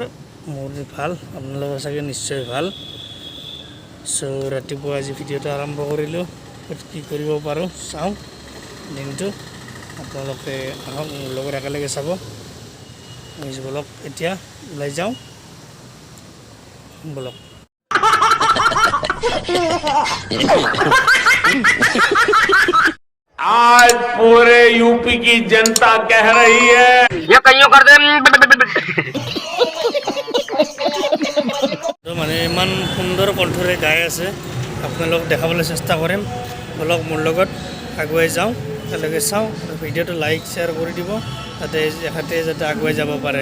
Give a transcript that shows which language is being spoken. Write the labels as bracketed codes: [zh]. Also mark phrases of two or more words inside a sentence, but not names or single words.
[as] মোৰ ভাল, আপোনালোকৰ চাগে নিশ্চয় ভাল। চ' ৰাতিপুৱা আজি ভিডিঅ'টো আৰম্ভ কৰিলোঁ। কি কৰিব পাৰোঁ চাওঁ দিনটো। আপোনালোকে আহক মোৰ লগত একেলগে চাব। বলক এতিয়া ওলাই যাওঁ, বলক। [hi] आज पूरे यूपी की जनता कह रही है ये कईयों कर दे [as] মানে ইমান সুন্দৰ কণ্ঠৰে গাই আছে, আপোনালোক দেখাবলৈ চেষ্টা কৰিম। বলক মোৰ লগত আগুৱাই যাওঁ, একেলগে চাওঁ। ভিডিঅ'টো লাইক শ্বেয়াৰ কৰি দিব, যাতে আগুৱাই যাব পাৰে।